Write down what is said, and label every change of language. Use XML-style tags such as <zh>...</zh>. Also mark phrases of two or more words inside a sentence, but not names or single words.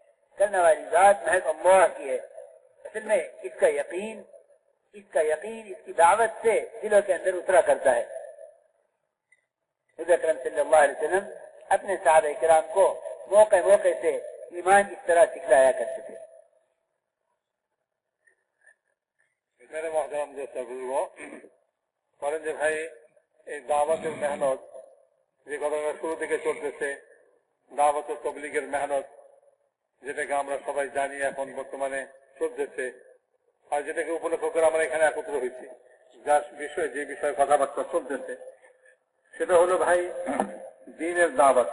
<ur>کرنے والی ذات محض اللہ کی ہے. اصل میں اس کا یقین اس کی دعوت سے دلوں کے اندر اترا کرتا ہے. حضور اکرم صلی اللہ علیہ وسلم اپنے صحابہ کرام کو موقع سے ایمان اس طرح سکھلایا کرتے تھے. میرے محترم دوستو بزرگوں،</ur> <bn>বলেন যে ভাই এই দাওয়াতের মেহনত যে ঘটনা শুরু থেকে চলতেছে, দাওয়াত ও তবলিগের মেহনত, যেটাকে আমরা সবাই জানি এখন বর্তমানে চলতেছে, আর যেটাকে উপলক্ষ করে আমরা এখানে একত্র হয়েছি, যার বিষয়ে যে বিষয়ে কথাবার্তা চলতেছে সেটা হলো ভাই দ্বীনের দাওয়াত.</bn>